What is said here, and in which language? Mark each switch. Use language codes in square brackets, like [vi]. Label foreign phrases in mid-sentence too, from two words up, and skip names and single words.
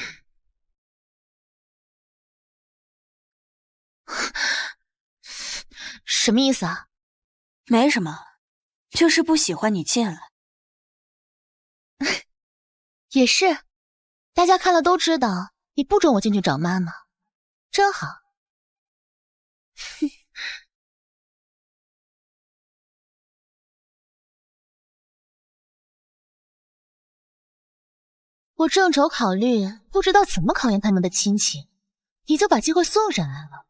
[zh] 什麼意思啊？沒什麼，就是不喜歡你進來。也是，大家看了都知道你不准我進去找媽媽，真好。我正愁考慮不知道怎麼考驗他們的親情，你就把機會送上來了。